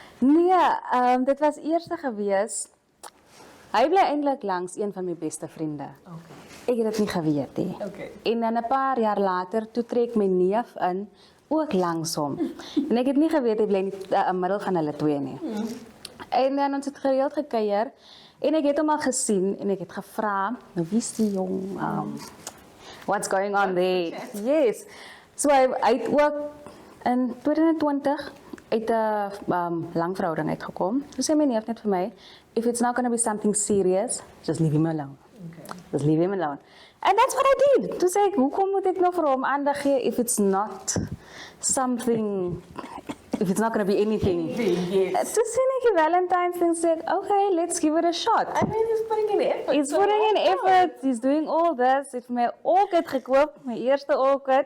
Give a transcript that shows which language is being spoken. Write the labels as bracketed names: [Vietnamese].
[Afrikaans] Nee, dit was eerste gewees. Hy bly eintlik langs een van my beste vriende. Ek het dit nie geweet nie. En dan 'n paar jaar later toe trek my neef in, ook langs hom. En ek het nie geweet hy bly in die middel van hulle twee nie. En dan ons het gereeld gekuier en ek het hom al gesien en ek het gevra, nou wie is die jong? [English] What's going on there? Yes. So [Afrikaans] hy het ook in 2020 uit 'n lang verhouding uitgekom. Toe sê my neef net vir my, [English] if it's not going to be something serious, just leave him alone. Just leave him alone. And that's what I did. [Afrikaans] Toe sê ek, hoekom moet ek nou vir hom aandag gee [English] if it's not something, if it's not going to be anything. Yes. [Afrikaans] Toe sien ek die Valentine's thing, sê ek, [English] okay, let's give it a shot. I mean, he's putting in effort. He's putting in effort, he's doing all this. [Afrikaans] Hy het vir my orchid gekoop, my eerste orchid.